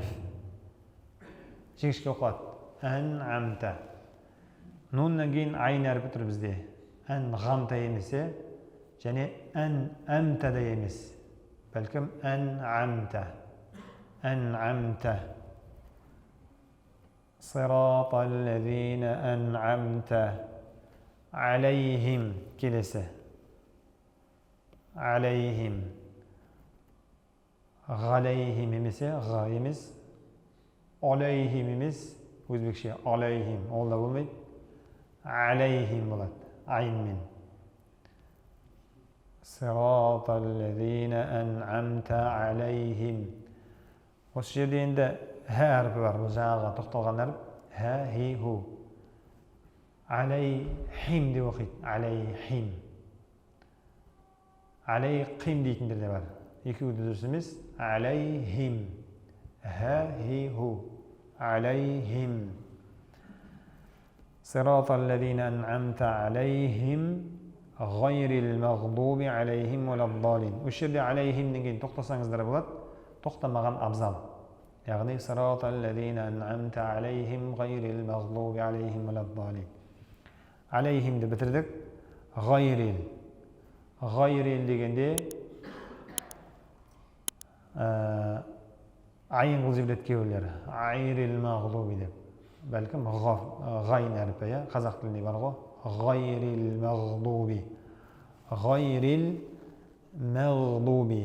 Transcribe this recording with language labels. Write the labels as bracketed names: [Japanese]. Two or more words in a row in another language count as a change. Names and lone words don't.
[Kazakh] Жіңішке оқылады. Анамта. Нуннан кейін айн әрпі тұр бізде. Анғамта емес, және анамта да емес. Бәлкім анамта. Анамта. [Arabic] صراط الذين أنعمت عليهم келесі. [Kazakh] Алейхим. Ғалейхим емес, ға емес. Алейхим емес, өзбекше алейхим. Ол да болмайды. Алейхим болады, айнмен. [Arabic] صراط الذين أنعمت عليهم. [Kazakh] Осы жерде енді һә әрпі бар, бұл жаңаға тоқталған әріп. Һә, хи, ху. Алейхим деп оқиды. Алейхим. Алейхим дейтіндер де бар. Екеуі де дұрыс емес. Алейхим. Һә, хи, ху. Алейхим. [Arabic] صراط الذين أنعمت عليهم غير المغضوب عليهم ولا الضالين. [Kazakh] Осы жерде алейхим деген тоқтасаңыздар болады. Тоқтамаған абзал. [Arabic] Яғни صراط الذين أنعمت عليهم غير المغضوب عليهم ولا الضالين. [Kazakh] Алейхимді бітірдік. Ғайрил. Ғайрил дегенде айын қыл жібереді кейбіреулер. [Arabic] غير المغضوب деп. [Kazakh] Бәлкім ғайн әрпі, қазақ тілінде бар ғой. [Arabic] غير المغضوب. غير المغضوب.